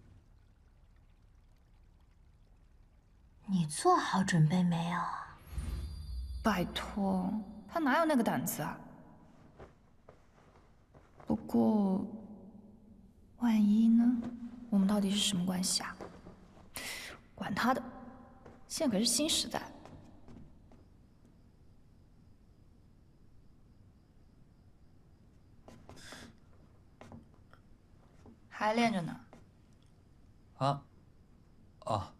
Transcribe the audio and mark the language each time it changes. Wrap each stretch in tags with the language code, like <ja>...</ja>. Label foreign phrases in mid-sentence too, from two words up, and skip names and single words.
<zh>你做好準備沒有？拜託，他哪有那個膽子啊？不過，萬一呢？我們到底是什麼關係啊？管他的，現在可是新時代。還練着呢。啊，哦。</zh>